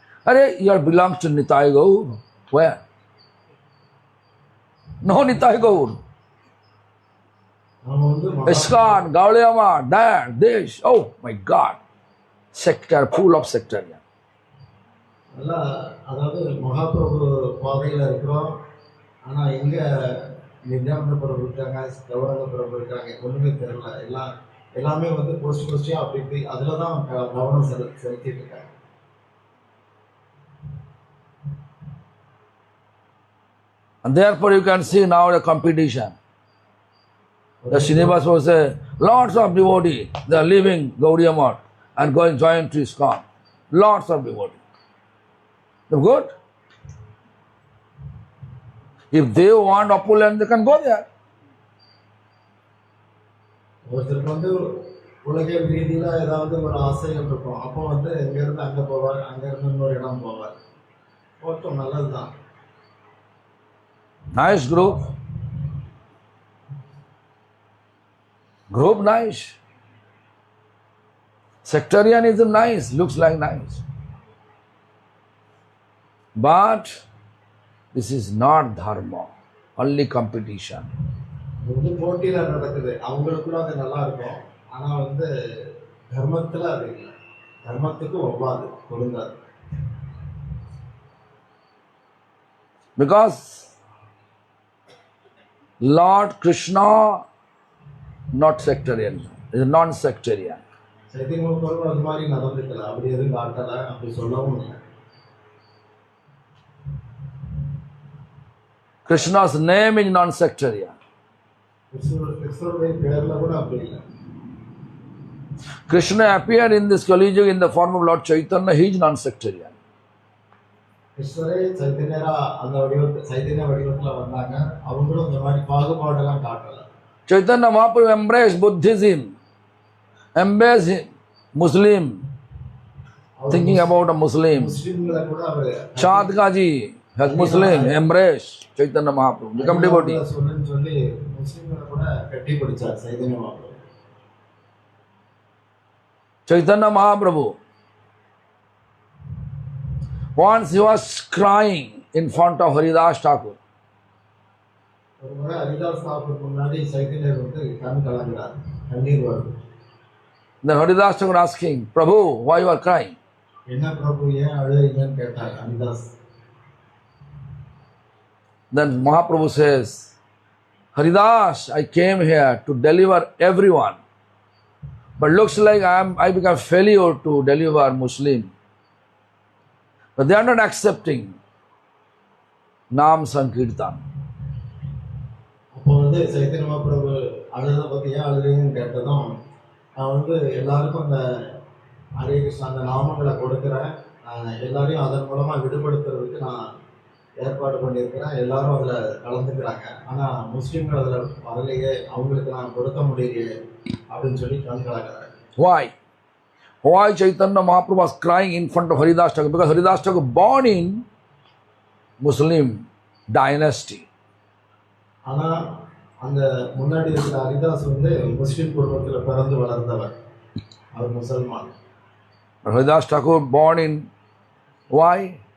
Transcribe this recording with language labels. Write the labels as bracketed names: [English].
[English] Arey, you are belongs to Nitai Gaur. Where? No Nitai Gaur. ISKCON, Gaudiya Math, there, this. Oh my God, sector full of sectarian. [Tamil] அதாவது மகாபிரபு பாதையில் இருக்கிறோம். ஆனால் எங்கே நித்யானந்த பிரபு இருக்காங்க, கௌரங்க பிரபு இருக்காங்க, ஒன்றுமே தெரியல. எல்லாமே வந்து கோஷ்டியாக அப்படி இப்படி அதில் தான் கவனம் செலுத்திட்டு இருக்காங்க. [English] And therefore you can see now the competition. The Srinivas will say, lots of devotees, they are leaving Gaudiya Math and going join to ISKCON. Lots of devotees. They're good. If they want opulence, they can go there. [Tamil] ஒருத்தருக்கு வந்து உலக ரீதியில் ஏதாவது ஒரு ஆசைகள் இருக்கும். அப்போ வந்து எங்கேருந்து அங்கே போவார், அங்கேருந்து இன்னொரு இடம் போவார். ஒருத்தம் நல்லது தான். [English] Nice group. Group nice. Sectarianism nice, looks like nice. But this is not dharma, only competition. [Tamil] வந்து போட்டியில் நடக்குது. அவங்களுக்குள்ள அது நல்லா இருக்கும். ஆனால் வந்து தர்மத்தில் அது இல்லை. தர்மத்துக்கு ஒவ்வாது, பொருந்தாது. [English] Because Lord Krishna not sectarian, is non-sectarian. [Tamil] Chaitanya Mahaprabhu அது மாதிரி நடந்துக்கல. அப்படி எதுவும் காட்டலை, அப்படி சொல்லவும் இல்லை. [English] Krishna's name is non-sectarian. [Tamil] கிருஷ்ணருடைய பேர்ல கூட அப்படி இல்லை. [English] Krishna appeared in this Kali Yuga in the form of Lord Chaitanya. He is non-sectarian. [Tamil] கிருஷ்ணரே சைத்தன்யரா அந்த சைத்தன்ய வடிவத்தில் வந்தாங்க. அவங்களும் இந்த மாதிரி பாகுபாடெல்லாம் காட்டல. [English] Chaitanya Mahaprabhu embraced Buddhism, embraced Muslim, thinking about a Muslim. [Tamil] முஸ்லிம்களை கூட அவர் [English] Chadkaji has Muslim, embraced Chaitanya Mahaprabhu, become devotee. [Tamil] சொல்லுன்னு சொல்லி முஸ்லிம்களை கூட கட்டி பிடிச்சார் Chaitanya Mahaprabhu. [English] Chaitanya Mahaprabhu, once he was crying in front of Haridas Thakur. [Tamil] ஒரு முறை ஹரிதாஸ் தாக்கூர் முன்னாடி சைத்தன்யர் வந்து கண் கலங்குறார், கண்ணீர் வருது. [English] Then Haridas Thakur asking, Prabhu, why you are crying? [Tamil] என்ன பிரபு ஏன் அழுகிறீங்கன்னு கேட்டார் Haridas. [English] Then Mahaprabhu says, Haridas, I came here to deliver everyone. But looks like I become failure to deliver Muslim. But they are not accepting Nam Sankirtan. [Tamil] வந்து சைத்தன்ய மகாபிரபு அழுத பற்றி ஏன் அழுதுன்னு கேட்டதும், நான் வந்து எல்லாருக்கும் அந்த ஹரே கிருஷ்ணா அந்த நாமங்களை கொடுக்குறேன், எல்லாரையும் அதன் மூலமாக விடுபடுத்துறதுக்கு நான் ஏற்பாடு பண்ணியிருக்கிறேன், எல்லாரும் அதில் கலந்துக்கிறாங்க, ஆனால் முஸ்லீம்கள் அதில் வரலையே, அவங்களுக்கு நான் கொடுக்க முடியலையே அப்படின்னு சொல்லி கண் கலக்கிறாங்க. [English] Why? Why Chaitanya Mahaprabhu was crying in front of Haridas Thakur? Because Haridas Thakur born in Muslim dynasty. [Tamil] ஆனால் அந்த முன்னாடி இருக்கிற ஹரிதாஸ் வந்து முஸ்லீம் குடும்பத்தில் பிறந்து வளர்ந்தவர், அவர் Musalman. [English] Haridas Thakur born in why?